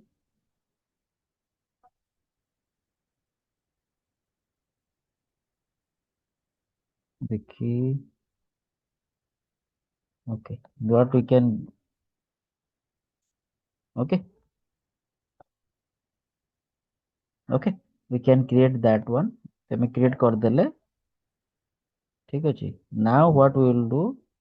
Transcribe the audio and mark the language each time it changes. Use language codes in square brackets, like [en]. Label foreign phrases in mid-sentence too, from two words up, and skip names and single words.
[en] ଦେଖି okay what we can okay okay we can create that one [or] ଆମେ create କରିଦେଲେ ଠିକ ଅଛି [en] now what we will do